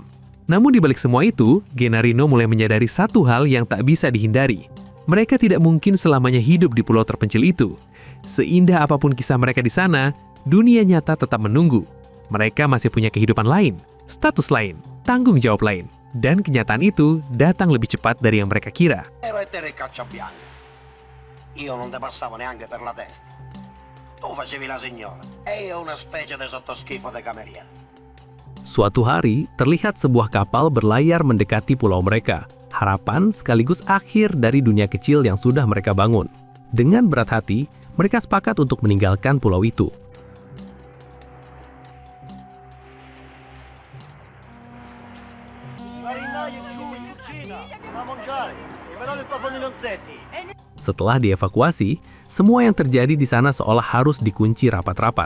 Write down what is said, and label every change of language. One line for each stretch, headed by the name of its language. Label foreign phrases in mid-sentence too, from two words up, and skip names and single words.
Indonesian: Namun di balik semua itu, Gennarino mulai menyadari satu hal yang tak bisa dihindari. Mereka tidak mungkin selamanya hidup di pulau terpencil itu. Seindah apapun kisah mereka di sana, dunia nyata tetap menunggu. Mereka masih punya kehidupan lain, status lain, tanggung jawab lain. Dan kenyataan itu datang lebih cepat dari yang mereka kira.
Italian: Io non te passavo neanche per la testa. Tu facevi la signora e io una specie di sottoschifo de cameriere.
Indonesian: Suatu hari, terlihat sebuah kapal berlayar mendekati pulau mereka. Harapan sekaligus akhir dari dunia kecil yang sudah mereka bangun. Dengan berat hati, mereka sepakat untuk meninggalkan pulau itu. Setelah dievakuasi, semua yang terjadi di sana seolah harus dikunci rapat-rapat.